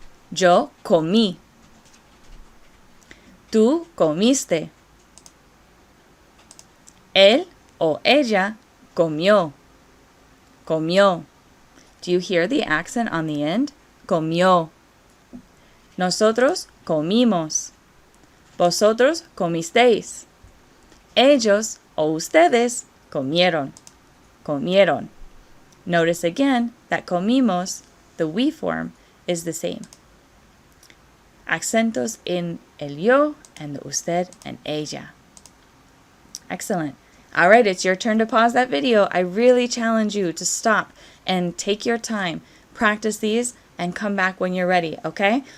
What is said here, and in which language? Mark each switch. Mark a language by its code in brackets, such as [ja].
[es] Yo comí. Tú comiste. Él o ella comió. Comió. [en] Do you hear the accent on the end? [es] Comió. Nosotros comimos. Vosotros comisteis. Ellos o ustedes comieron, comieron. [en] Notice again that comimos, the we form, is the same. Acentos in el yo and the usted and ella. Excellent. All right, it's your turn to pause that video. I really challenge you to stop and take your time, practice these, and come back when you're ready, okay?